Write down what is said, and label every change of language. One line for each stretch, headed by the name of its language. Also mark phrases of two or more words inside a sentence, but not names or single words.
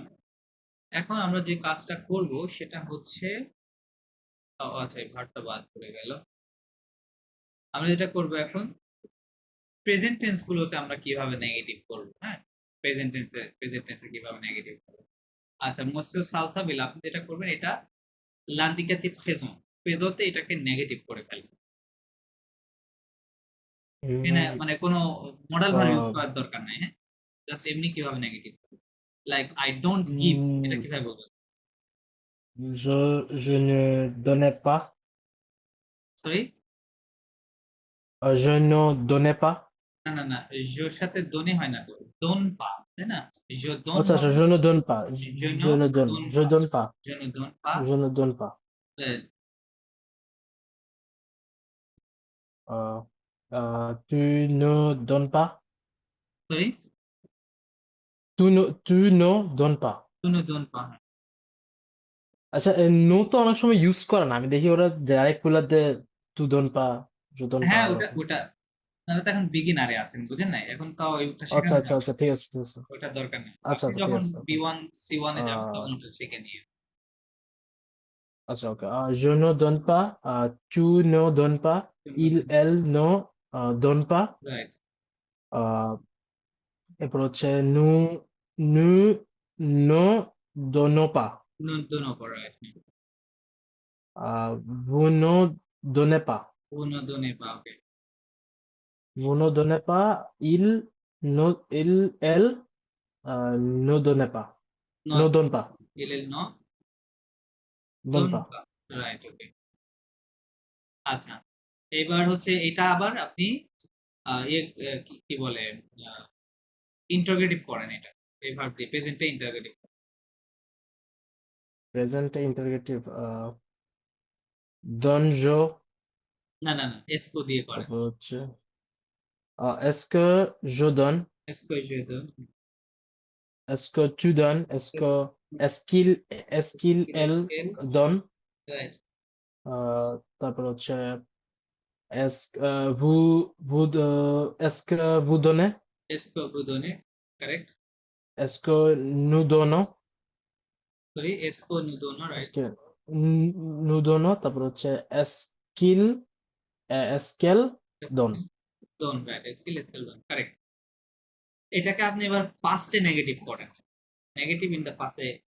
Bangla: এখন আমরা যে কাজটা করব সেটা হচ্ছে আচ্ছা, এই ভার্বটা বাদ পড়ে গেল। আমরা যেটা করব এখন, প্রেজেন্ট টেন্স গুলোতে আমরা কিভাবে নেগেটিভ করব, হ্যাঁ? প্রেজেন্ট টেন্সে কিভাবে নেগেটিভ করব। আচ্ছা, monsieur সালসাবিল, আপনি যেটা করবেন, এটা
French: l'indicatif présent,
Bangla: প্রেজেন্টে এটাকে নেগেটিভ করে ফেলবেন। এখানে हम्म, মানে কোনো মডাল ভার্ব ইউজ अ, করার দরকার নাই, হ্যাঁ? জাস্ট এমনি কিভাবে নেগেটিভ করব।
English: like I don't give,
Bangla: এটা हम्म, কিভাবে বলবেন?
French: je ne donnais pas,
Bangla: সরি?
French: je ne donnais pas.
Bangla: না, না, না, জোর সাথে দনে হয় না তো।
French: donne pas,
Bangla: তাই না?
French: je donne
Bangla: আচ্ছা আচ্ছা, হবে
French: je ne donne pas, je ne je ne donne, donne je pas, donne pas, je ne donne pas। je ne donne pas. euh, Euh, tu ne donnes pas,
Bangla: সরি?
French: tu ne donnes pas. tu ne donnes pas,
Bangla: হ্যাঁ। আচ্ছা, নো তো অনেক সময় ইউজ করে না, আমি দেখি ওরা ডাইরেক্ট গুলাতে
French: tu donnes pas, je donne pas
Bangla: হ্যাঁ, ওটা এরকম। ওটা আপনারা তো এখন বিগিনারে আছেন, বুঝেন নাই? এখন তাও ওইটা আচ্ছা শেখানো আচ্ছা যাবে আচ্ছা, না। ঠিক আছে ঠিক আছে। ওইটার দরকার নেই। আচ্ছা আপনি আচ্ছা, ঠিক যখন আছে, ওকে। B1 C1 এ যাবেন আহ তখন ওটা শিখে নিয়ে। আচ্ছা, ওকে।
French: je ne donne pas, tu ne donnes pas, il elle ne donne pas,
Bangla: রাইট। আহ, এরপর হচ্ছে
French: nous nous ne donnons pas, donnons pas, রাইট। vous ne donnez pas, vous ne donnez pas, ওকে। vous ne donnez pas, il elle ne donnez pas, ne
English: নট,
French: donne pas, elle ne donne donne pas.
English: পা, right, okay.
Bangla: আচ্ছা, এবার হচ্ছে এটা আবার আপনি কি বলে ইন্টারোগেটিভ করেন এটা এই ভার্ব দিয়ে প্রেজেন্টে ইন্টারোগেটিভ
English: Present interrogative.
French: Donne je.
Bangla: না না না এসকো দিয়ে করেন তারপর হচ্ছে
French: est-ce que je donne?
Bangla: এসকো যেহেতু
French: Est-ce que tu donnes? Est-ce qu'il elle donne?
Bangla: রাইট তারপর হচ্ছে
French: est-ce que vous donnez? est-ce que vous donnez কারেক্ট Est-ce que nous donnons? সরি est-ce que nous donnons Est-ce
Bangla: রাইট
French: que nous donnons?
Bangla: তারপর হচ্ছে
French: est-ce qu'elle donne?
Bangla: ডোন রাইট
French: est-ce qu'il est-ce qu'il donne
Bangla: কারেক্ট এটাকে আপনি এবার পাস্টে নেগেটিভ করেন
English: negative in the past